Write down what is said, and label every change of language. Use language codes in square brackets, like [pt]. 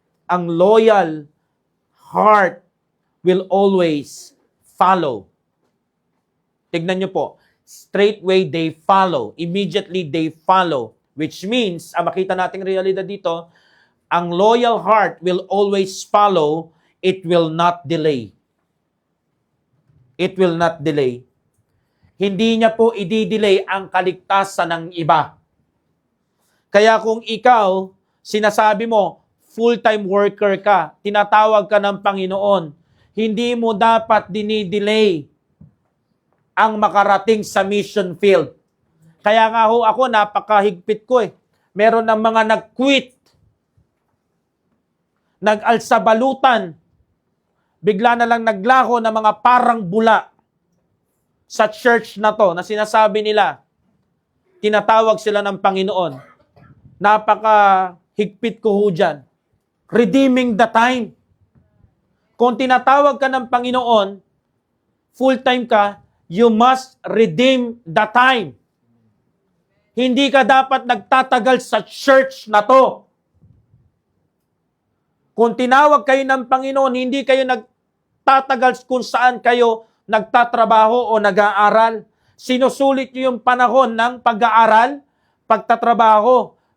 [en] Ang loyal heart will always follow. Tignan nyo po, straightway they follow, immediately they follow, which means, makita nating realidad dito, ang loyal heart will always follow, it will not delay. It will not delay. [tl] Hindi niya po i-delay ang kaligtasan ng iba. Kaya kung ikaw, sinasabi mo, full-time worker ka, tinatawag ka ng Panginoon, hindi mo dapat dinidelay ang makarating sa mission field. Kaya nga ho ako, napakahigpit ko eh. Meron ng mga nag-quit, nag-alsabalutan, bigla na lang naglaho ng mga parang bula sa church na to, na sinasabi nila, tinatawag sila ng Panginoon. Napakahigpit ko ho dyan. Redeeming the time. Kung tinatawag ka ng Panginoon, full-time ka, you must redeem the time. Hindi ka dapat nagtatagal sa church na to. Kung tinawag kayo ng Panginoon, hindi kayo nagtatagal kung saan kayo nagtatrabaho o nag-aaral. Sinusulit nyo yung panahon ng pag-aaral, pagtatrabaho.